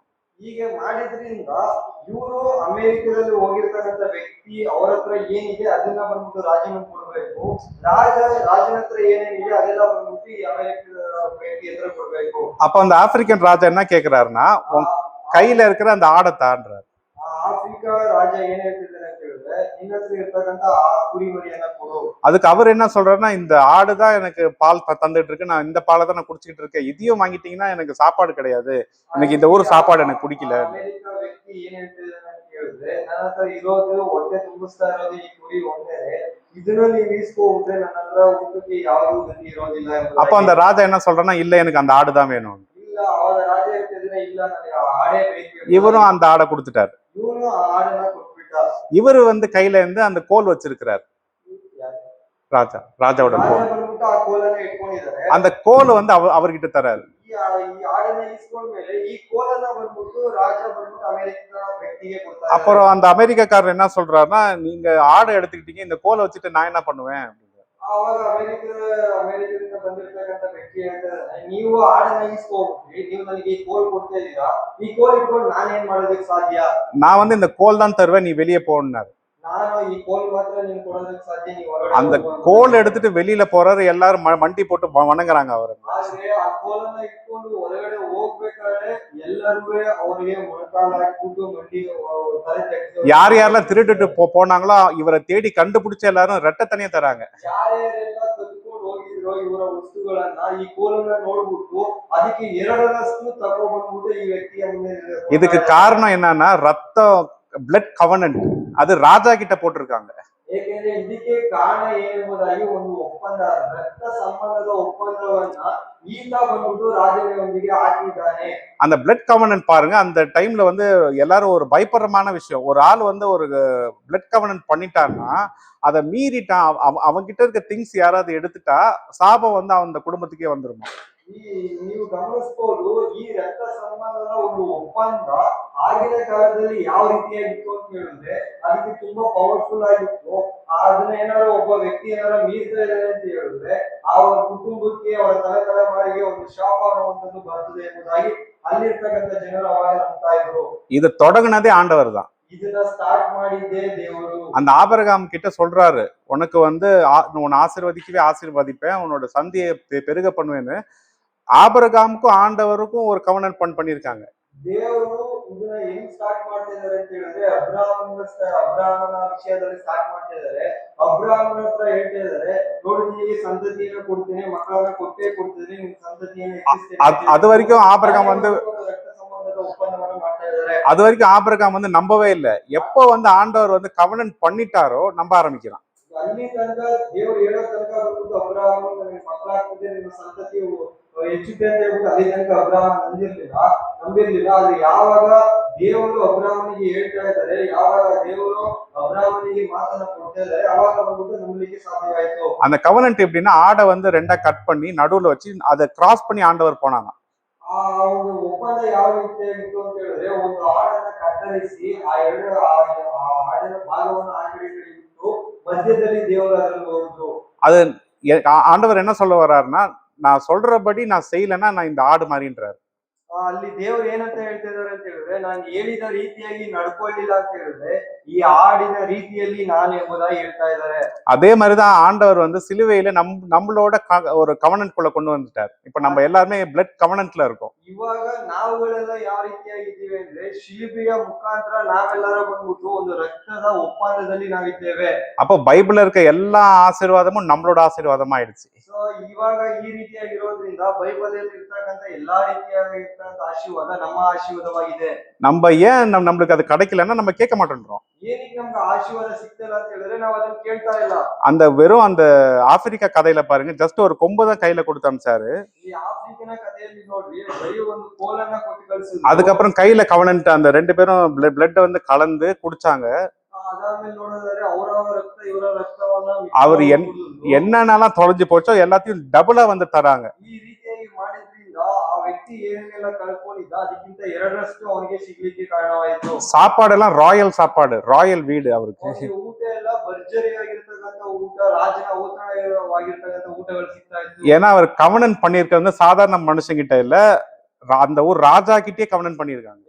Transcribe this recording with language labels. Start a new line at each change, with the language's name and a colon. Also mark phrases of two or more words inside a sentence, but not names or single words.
Kannada: ಹೀಗೆ ಮಾಡಿದ್ರಿಂದ ಇವರು ಅಮೆರಿಕದಲ್ಲಿ ಹೋಗಿರ್ತಕ್ಕಂಥ ವ್ಯಕ್ತಿ ಅವ್ರ ಹತ್ರ ಏನಿದೆ ಅದನ್ನ ಬಂದ್ಬಿಟ್ಟು ರಾಜನಿಗೆ ಕೊಡ್ಬೇಕು. ಕೊಡ್ಬೇಕು. ರಾಜನ ಹತ್ರ ಏನೇನಿದೆ ಅದೆಲ್ಲ ಬಂದ್ಬಿಟ್ಟು ಈ ಅಮೆರಿಕ ವ್ಯಕ್ತಿ ಹತ್ರ ಕೊಡ್ಬೇಕು.
Tamil: அப்ப அந்த ஆப்பிரிக்கன் ராஜா என்ன கேக்குறாருன்னா, உன் கையில இருக்கிற அந்த ஆடை தான்றாரு.
Kannada: ಆಫ್ರಿಕಾ ರಾಜ ಏನ್ ಹೇಳ್ತಿದ್ದಾನೆ ಅಂತ ಹೇಳಿದ್ರೆ, ನಿನ್ನ ಹತ್ರ ಇರ್ತಕ್ಕಂತ ಆ ಕುರಿಮರಿಯನ್ನ ಕೊಡು.
Tamil: அதுக்கு அவர் என்ன சொல்றாருன்னா, இந்த ஆடுதான் எனக்கு பால் தந்துட்டு இருக்கு, நான் இந்த பாலை தான் நான் குடிச்சிட்டு இருக்கேன், இதையும் வாங்கிட்டீங்கன்னா எனக்கு சாப்பாடு கிடையாது, எனக்கு இந்த ஊர் சாப்பாடு எனக்கு பிடிக்கல.
Kannada: ಅಮೆರಿಕ ವ್ಯಕ್ತಿ ಏನ್ ಹೇಳ್ತಿದ್ದಾನೆ ಅಂತ ಹೇಳಿದ್ರೆ, ನನ್ನ ಹತ್ರ ಇರೋದು ಹೊಟ್ಟೆ ತುಂಬಿಸ್ತಾ ಇರೋದು ಈ ಕುರಿ ಒಂದೇನೆ, ಇದನ್ನ ನೀವು ಈಸ್ಕೊಂಡ್ರೆ ನನ್ನ ಹತ್ರ ಊಟಕ್ಕೆ ಯಾವ್ದು ಗತಿ ಇರೋದಿಲ್ಲ.
Tamil: அப்ப அந்த ராஜா என்ன சொல்றான்னா, இல்ல எனக்கு அந்த ஆடு தான் வேணும்.
Kannada: ಇಲ್ಲ, ಅವಾಗ ರಾಜ ಹೇಳ್ತಿದ್ರೆ, ಇಲ್ಲ ನನಗೆ ಆಡೇ ಬೇಕು.
Tamil: இவரும் அந்த ஆடை கொடுத்துட்டாரு.
Kannada: ಇವನು ಆಡನ್ನ ಕೊಟ್ಬಿಟ್ಟ.
Tamil: இவரு வந்து கையில இருந்து அந்த கோல் வச்சிருக்கிறார். ராஜாவோட கோல்.
Kannada: ಬಂದ್ಬಿಟ್ಟು ಆ ಕೋಲನ್ನ ಇಟ್ಕೊಂಡಿದ್ದಾರೆ.
Tamil: அந்த கோல் வந்து அவர்கிட்ட தராரு.
Kannada: ಈ ಆಡನ್ನ ಇಸ್ಕೊಂಡ್ಮೇಲೆ ಈ ಕೋಲನ್ನ ಬಂದ್ಬಿಟ್ಟು ರಾಜ ಬಂದ್ಬಿಟ್ಟು ಅಮೆರಿಕ ವ್ಯಕ್ತಿಗೆ ಕೊಡ್ತಾರೆ.
Tamil: அப்புறம் அந்த அமெரிக்காக்காரர் என்ன சொல்றாருன்னா, நீங்க ஆடை எடுத்துக்கிட்டீங்க, இந்த கோலை வச்சுட்டு நான் என்ன பண்ணுவேன்.
Kannada: ಆವಾಗ ಅಮೆರಿಕದಿಂದ ಬಂದಿರ್ತಕ್ಕಂಥ ವ್ಯಕ್ತಿ ಹೇಳ್ತಾರೆ, ನೀವು ಆಡನ್ನ ಇಸ್ಕೊಂಡ್ಬಿಟ್ರಿ, ನೀವು ನನಗೆ ಈ ಕೋಲ್ ಕೊಡ್ತಾ ಇದ್ದೀರಾ, ಈ ಕೋಲ್ ಇಟ್ಕೊಂಡು ನಾನೇನ್ ಮಾಡೋದಕ್ಕೆ ಸಾಧ್ಯ?
Tamil: நான் வந்து இந்த கோல் தான் தருவேன், நீ வெளியே போனாரு.
Kannada: ನಾನು ಈ ಕೋಲ್ ಮಾತ್ರ ನೀನು ಕೊಡೋದಕ್ಕೆ ಸಾಧ್ಯ, ನೀವು
Tamil: அந்த கோல் எடுத்துட்டு வெளியில போறாரு, எல்லாரும் மண்டி போட்டு வணங்குறாங்க அவரு.
Kannada: ಆದ್ರೆ ಆ ಕೋಲನ್ನ ಇಟ್ಕೊಂಡು ಹೊರಗಡೆ ಹೋಗ್ಬೇಕಾದ್ರೆ ಎಲ್ಲರೂ ಅವರಿಗೆ ಮೊಣಕಾಲ ಹಾಕ್ಬಿಟ್ಟು ಮಂಡಿ ತಲೆ ತೆಗೆದು,
Tamil: யார் யாரெல்லாம் திருட்டுட்டு போனாங்களோ இவரை தேடி கண்டுபிடிச்ச எல்லாரும் ரெட்டை தனியா தராங்க.
Kannada: ಯಾರ್ಯಾರೆಲ್ಲ ಕದ್ಕೊಂಡು ಹೋಗಿದ್ರು ಇವರ ವಸ್ತುಗಳನ್ನ ಈ ಕೋಲನ್ನ ನೋಡ್ಬಿಟ್ಟು ಅದಕ್ಕೆ ಎರಡರಷ್ಟು ತಗೊಂಡ್ಬಂದ್ಬಿಟ್ಟು ಈ ವ್ಯಕ್ತಿಯ ಮುಂದೆ
Tamil: இதுக்கு காரணம் என்னன்னா, ரத்தம்
English: blood covenant
Tamil: அது ராஜா கிட்ட போட்டிருக்காங்க.
Kannada: ಏಕೆಂದ್ರೆ ಇದಕ್ಕೆ ಕಾರಣ ಏನೆಂಬುದಾಗಿ ಒಂದು ಒಪ್ಪಂದ, ರಕ್ತ ಸಂಬಂಧದ ಒಪ್ಪಂದವನ್ನ ಈತ ಬಂದ್ಬಿಟ್ಟು ರಾಜನಿಗೆ ಹಾಕಿದ್ದಾನೆ.
Tamil: அந்த
English: blood covenant
Tamil: பாருங்க, அந்த டைம்ல வந்து எல்லாரும் ஒரு பயப்படுறமான விஷயம். ஒரு ஆள் வந்து ஒரு
English: blood covenant
Tamil: பண்ணிட்டான்னா, அதை மீறிட்டான், அவன்கிட்ட இருக்க திங்ஸ் யாராவது எடுத்துட்டா சாபம் வந்து அந்த குடும்பத்துக்கே வந்துருமா.
Kannada: ನೀವು ಗಮನಿಸಬಹುದು, ಈ ರಕ್ತ ಸಂಬಂಧದ ಒಂದು ಒಪ್ಪಂದ ಆಗಿನ ಕಾಲದಲ್ಲಿ ಯಾವ ರೀತಿಯಾಗಿತ್ತು ಅಂತ ಹೇಳಿದ್ರೆ, ಅದಕ್ಕೆ ತುಂಬಾ ಪವರ್ಫುಲ್ ಆಗಿತ್ತು. ಅದನ್ನ ಏನಾದ್ರು ಒಬ್ಬ ವ್ಯಕ್ತಿ ಏನಾದ್ರು ಮೀರ್ತಾ ಇದ್ದಾರೆ ಅಂತ ಹೇಳಿದ್ರೆ, ಅವರ ಕುಟುಂಬಕ್ಕೆ, ಅವರ ತಲೆಮಾರಿಗೆ ಒಂದು ಶಾಪ ಅನ್ನುವಂಥದ್ದು ಬರ್ತದೆ ಎಂಬುದಾಗಿ ಅಲ್ಲಿರ್ತಕ್ಕಂಥ ಜನರು ಅವಾಗ ನಂಬ್ತಾ ಇದ್ರು.
Tamil: இது தொடங்குனதே ஆண்டவர் தான்.
Kannada: ಇದನ್ನ ಸ್ಟಾರ್ಟ್ ಮಾಡಿದ್ದೇ ದೇವರು.
Tamil: அந்த ஆபிரகாம் கிட்ட சொல்றாரு, உனக்கு வந்து உன்னை ஆசீர்வதிக்கவே ஆசீர்வதிப்பேன், உன்னோட சந்தியை பெருக பண்ணுவேன்னு. ஆபிரகாமுக்கும் ஆண்டவருக்கும் ஒரு கவர்னன்ட் பண்ணிருக்காங்க.
Kannada: ದೇವರು ಇದನ್ನ ಹೆಂಗ್ ಸ್ಟಾರ್ಟ್ ಮಾಡ್ತಾ ಇದಾರೆ ಅಂತ ಹೇಳಿದ್ರೆ, ಅಬ್ರಾಹ್ಮನ ವಿಷಯದಲ್ಲಿ ಸ್ಟಾರ್ಟ್ ಮಾಡ್ತಾ ಇದಾರೆ. ಅಬ್ರಾಹ್ಮನ ಹತ್ರ ಹೇಳ್ತಾ ಇದಾರೆ, ನೋಡಿ ನಿನಗೆ ಸಂತತಿಯನ್ನು ಕೊಡ್ತೇನೆ, ಮಕ್ಕಳನ್ನ ಕೊಟ್ಟೇ ಕೊಡ್ತೇನೆ, ನಿನ್ ಸಂತತಿಯನ್ನು ಹೆಚ್ಚಿಸ್ತೇನೆ.
Tamil: அது வரைக்கும் ஆபிரகாம் வந்து
Kannada: ರಕ್ತ ಸಂಬಂಧದ ಒಪ್ಪಂದವನ್ನು ಮಾಡ್ತಾ ಇದಾರೆ.
Tamil: அது வரைக்கும் ஆபிரகாம் வந்து நம்பவே இல்லை. எப்போ வந்து ஆண்டவர் வந்து கவர்னன்ட் பண்ணிட்டாரோ நம்ப ஆரம்பிக்கிறான்.
Kannada: ಅಲ್ಲಿ ತನಕ ದೇವರು ಹೇಳೋ ತನಕ ಬಂದ್ಬಿಟ್ಟು ಅಬ್ರಾಹ್ಮ ನನಗೆ ಮಕ್ಕಳಾಗ್ತದೆ, ನಿಮ್ಮ ಸಂತತಿ ಹೆಚ್ಚುತ್ತೆ ಅಂತ ಹೇಳ್ಬಿಟ್ಟು ಅಲ್ಲಿ ತನಕ ಅಬ್ರಾಹ್ಮ ನಂಬಿರ್ಲಿಲ್ಲ. ಆದ್ರೆ ಯಾವಾಗ ದೇವರು ಅಬ್ರಾಹ್ಮನಿಗೆ ಹೇಳ್ತಾ ಇದ್ದಾರೆ, ಯಾವಾಗ ದೇವರು ಅಬ್ರಾಹ್ಮನಿಗೆ ಮಾತನ್ನ ಕೊಡ್ತಾ ಇದ್ದಾರೆ, ಅವಾಗ ಬಂದ್ಬಿಟ್ಟು ನಂಬಲಿಕ್ಕೆ ಸಾಧ್ಯವಾಯ್ತು.
Tamil: அந்த கவர்னன்ட் எப்படின்னா, ஆடை வந்து ரெண்டா கட் பண்ணி நடுவுல வச்சு அதை கிராஸ் பண்ணி ஆண்டவர் போனாங்க.
Kannada: ಆ ಒಂದು ಒಪ್ಪಂದ ಯಾವ ರೀತಿಯಾಗಿತ್ತು ಅಂತ ಹೇಳಿದ್ರೆ, ಒಂದು ಆಡನ್ನ ಕತ್ತರಿಸಿ ಆ ಆಡಿನ ಭಾಗವನ್ನು ಆ ಕಡೆ ಇಟ್ಟು ಮಧ್ಯದಲ್ಲಿ ದೇವರು ಅದನ್ನು ಹೋದ್ರು.
Tamil: அது ஆண்டவர் என்ன சொல்ல வர்றாருன்னா, நான் சொல்றபடி நான் செய்யலைன்னா நான் இந்த ஆடு மாதிரின்றாரு.
Kannada: ಅಲ್ಲಿ ದೇವರು ಏನಂತ ಹೇಳ್ತಾ ಇದಾರೆ ಅಂತ ಹೇಳಿದ್ರೆ, ನಾನು ಹೇಳಿದ ರೀತಿಯಾಗಿ ನಡ್ಕೊಳ್ಳಿಲ್ಲ ಅಂತ ಹೇಳಿದ್ರೆ ಈ ಆಡಿನ ರೀತಿಯಲ್ಲಿ ನಾನು ಎಂಬುದಾಗಿ ಹೇಳ್ತಾ ಇದ್ದಾರೆ.
Tamil: அதே மாதிரிதான் ஆண்டவர் வந்து சிலுவையில நம்மளோட ஒரு கவர்னன்ட் குள்ள கொண்டு வந்துட்டார். இப்ப நம்ம எல்லாருமே
English: blood covenantல
Tamil: இருக்கோம்.
Kannada: ಇವಾಗ ನಾವುಗಳೆಲ್ಲ ಯಾವ ರೀತಿಯಾಗಿದ್ದೀವಿ ಅಂದ್ರೆ, ಶಿಲುಬೆಯ ಮುಖಾಂತರ ನಾವೆಲ್ಲರೂ ಬಂದ್ಬಿಟ್ಟು ಒಂದು ರಕ್ತದ ಒಪ್ಪಂದದಲ್ಲಿ ನಾವಿದ್ದೇವೆ.
Tamil: அப்போ பைபிள்ல இருக்க எல்லா ஆசீர்வாதமும் நம்மளோட ஆசீர்வாதமா ஆயிடுச்சு.
Kannada: ಸೊ ಇವಾಗ ಈ ರೀತಿಯಾಗಿರೋದ್ರಿಂದ ಬೈಬಲ್ ಅಲ್ಲಿ ಇರ್ತಕ್ಕಂಥ ಎಲ್ಲಾ ರೀತಿಯಾಗಿರ್ತಕ್ಕಂಥ ಆಶೀರ್ವಾದ ನಮ್ಮ ಆಶೀರ್ವಾದವಾಗಿದೆ.
Tamil: நம்ம ஏன் நம்மளுக்கு அது கிடைக்கலன்னா நம்ம கேட்க மாட்டேன்றோம்.
Kannada: ಏನಕ್ಕೆ ನಮ್ಗೆ ಆಶೀರ್ವಾದ ಸಿಗ್ತಿಲ್ಲ ಅಂತ ಹೇಳಿದ್ರೆ ನಾವು ಅದನ್ನ ಕೇಳ್ತಾ ಇಲ್ಲ.
Tamil: அந்த வெறும் அந்த ஆப்பிரிக்கா கதையில பாருங்க, ஜஸ்ட் ஒரு கொம்பு தான் கையில கொடுத்து அனுப்பிச்சாரு.
Kannada: ಈ ಆಫ್ರಿಕನ್ ಕಥೆಯಲ್ಲಿ ನೋಡ್ರಿ, ಬರೀ ಒಂದು ಕೋಲನ್ನ ಕೊಟ್ಟು ಕಳಿಸಿದ್ರು.
Tamil: அதுக்கப்புறம் கையில கவர்னன்ட் அந்த ரெண்டு பேரும் பிளட் வந்து கலந்து குடிச்சாங்க.
Kannada: ಅದಾದ್ಮೇಲೆ ನೋಡಿದ್ರೆ ಅವರ ರಕ್ತ ಇವರ ರಕ್ತವನ್ನ
Tamil: அவர் என்னென்னலாம் தொலைஞ்சு போச்சோ எல்லாத்தையும் டபுளா வந்து தராங்க.
Kannada: ಈ ರೀತಿಯಾಗಿ ಮಾಡಿದ್ರಿಂದ ಆ ವ್ಯಕ್ತಿ ಏನೆಲ್ಲ ಕಳ್ಕೊಂಡಿದ್ದ ಅದಕ್ಕಿಂತ ಎರಡರಷ್ಟು ಅವನಿಗೆ ಸಿಗ್ಲಿಕ್ಕೆ ಕಾರಣವಾಯಿತು.
Tamil: சாப்பாடெல்லாம் ராயல் சாப்பாடு, ராயல் வீடு அவருக்கு.
Kannada: ಊಟ ಎಲ್ಲ ಭರ್ಜರಿ ಆಗಿರ್ತಕ್ಕಂಥ ಊಟ, ರಾಜನ ಊಟವಾಗಿರ್ತಕ್ಕಂಥ ಊಟಗಳು ಸಿಗ್ತಾ ಇತ್ತು.
Tamil: ஏன்னா அவர் கவர்னன்ட் பண்ணியிருக்கிறது சாதாரண மனுஷங்கிட்ட இல்ல, அந்த ஊர் ராஜா கிட்டே கவர்னன்ட் பண்ணியிருக்காங்க.